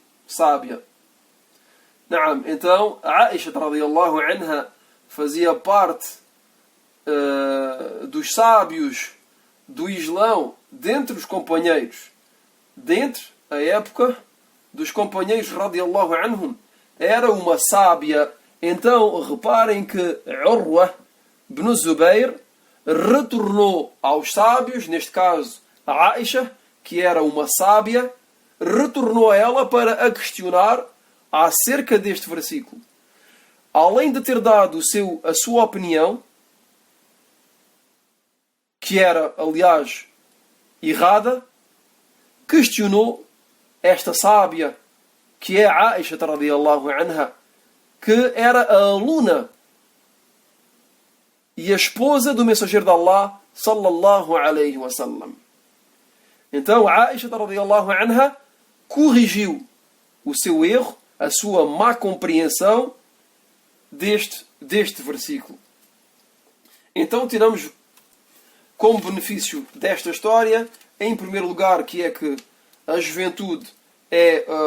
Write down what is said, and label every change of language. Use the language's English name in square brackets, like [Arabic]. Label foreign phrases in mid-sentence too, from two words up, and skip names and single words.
[Portuguese] Sábia. Não, então, a Aisha [Arabic] رضي الله عنها [Portuguese] fazia parte dos sábios do Islão dentre os companheiros. Dentre a época dos companheiros [Arabic] رضي الله عنهم. [Portuguese] Era uma sábia. Então, reparem que Urwa ibn Zubayr retornou aos sábios, neste caso a Aisha, que era uma sábia, retornou a ela para a questionar acerca deste versículo. Além de ter dado a sua opinião, que era, aliás, errada, questionou esta sábia, que é Aisha [Arabic] رضي الله عنها, [Portuguese] que era a aluna e a esposa do mensageiro de Allah [Arabic] صلى الله عليه وسلم. [Portuguese] Então Aisha [Arabic] رضي الله عنها [Portuguese] corrigiu o seu erro, a sua má compreensão deste versículo. Então tiramos como benefício desta história, em primeiro lugar, que é que a juventude é